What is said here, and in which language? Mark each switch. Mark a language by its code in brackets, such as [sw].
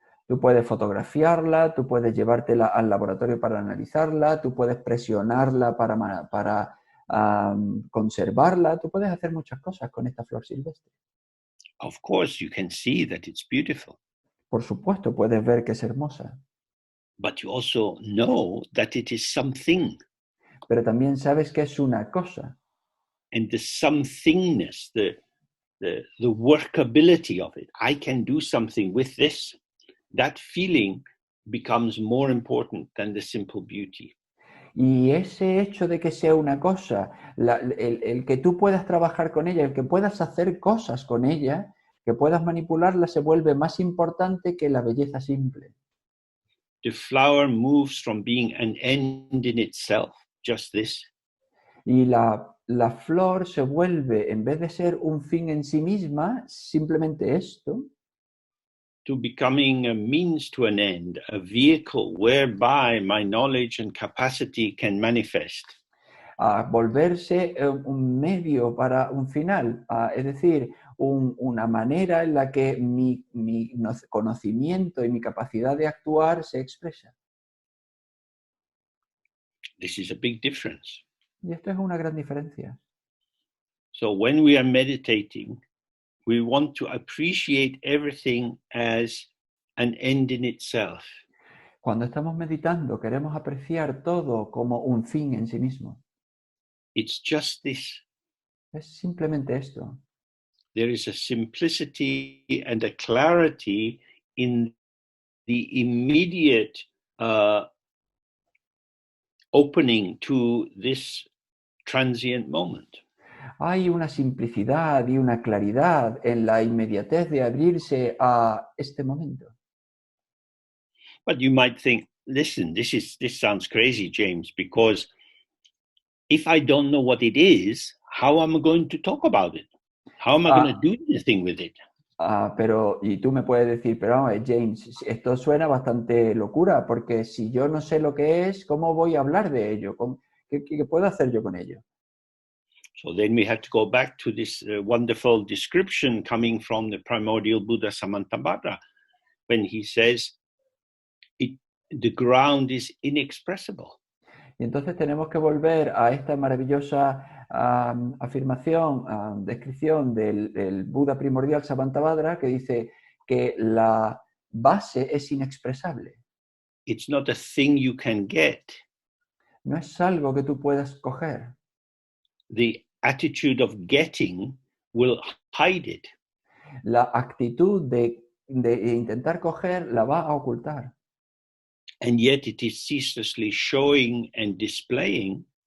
[es] Tú puedes fotografiarla, tú puedes llevártela al laboratorio para analizarla, tú puedes presionarla para conservarla, tú puedes hacer muchas cosas con esta flor silvestre. [en] Of course, you can see that it's beautiful. [es] Por supuesto, puedes ver que es hermosa. [en] But you also know that it is something. [es] Pero también sabes que es una cosa. [en] And the somethingness, the the workability of it. I can do something with this. That feeling becomes more important than the simple beauty. [es] Y ese hecho de que sea una cosa, el que tú puedas trabajar con ella, el que puedas hacer cosas con ella, que puedas manipularla, se vuelve más importante que la belleza simple. [en] The flower moves from being an end in itself, just this, [es] Y la flor se vuelve, en vez de ser un fin en sí misma, simplemente esto, [en] to becoming a means to an end, a vehicle whereby my knowledge and capacity can manifest. [es] a volverse un medio para un final, es decir, una manera en la que mi conocimiento y mi capacidad de actuar se expresa. [en] This is a big difference. [es] Y esto es una gran diferencia. [en] So when we are meditating, we want to appreciate everything as an end in itself. [es] Cuando estamos meditando, queremos apreciar todo como un fin en sí mismo. [en] It's just this. [es] Es simplemente esto. [en] There is a simplicity and a clarity in the immediate opening to this transient moment. [es] Hay una simplicidad y una claridad en la inmediatez de abrirse a este momento. [en] But you might think, listen, this sounds crazy, James, because if I don't know what it is, how am I going to talk about it? How am I going to do anything with it? [es] Pero, y tú me puedes decir, pero vamos, James, esto suena bastante locura, porque si yo no sé lo que es, ¿cómo voy a hablar de ello? ¿Qué puedo hacer yo con ello? [en] So then we have to go back to this wonderful description coming from the primordial Buddha Samantabhadra, when he says, the ground is inexpressible. [es] Y entonces tenemos que volver a esta maravillosa afirmación, descripción del Buda primordial Samantabhadra, que dice que la base es inexpresable. [en] It's not a thing you can get. [es] No es algo que tú puedas coger. [en] The attitude of getting will hide it. [es] La actitud de intentar coger la va a ocultar. [en] And yet it is ceaselessly showing and displaying.